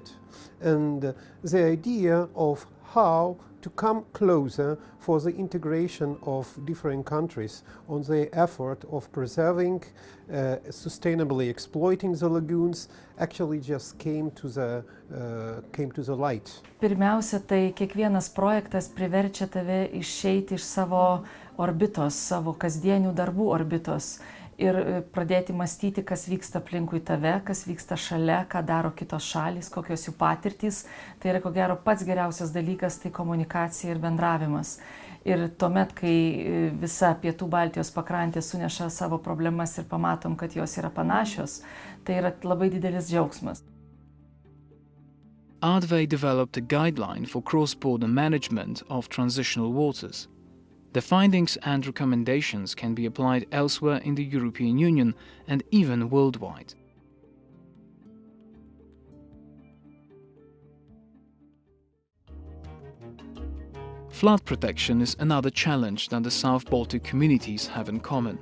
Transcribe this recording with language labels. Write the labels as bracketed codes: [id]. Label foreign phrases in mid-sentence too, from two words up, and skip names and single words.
[en] And the idea of how to come closer for the integration of different countries on the effort of preserving, sustainably exploiting the lagoons actually just came to the light. [lt] Pirmiausia, tai kiekvienas projektas priverčia tave išeiti iš savo orbitos, savo kasdienių darbų orbitos ir pradėti mąstyti, kas vyksta aplinkui tave, kas vyksta šalia, ką daro kitos šalys, kokios jų patirtys. Tai yra ko gero pats geriausias dalykas, tai komunikacija ir bendravimas. Ir tuomet, kai visa Pietų Baltijos pakrantė suneša savo problemas ir pamatom, kad jos yra panašios, tai yra labai didelis džiaugsmas. [en] Ardvey developed a guideline for cross-border management of transitional waters. The findings and recommendations can be applied elsewhere in the European Union and even worldwide. Flood protection is another challenge that the South Baltic communities have in common.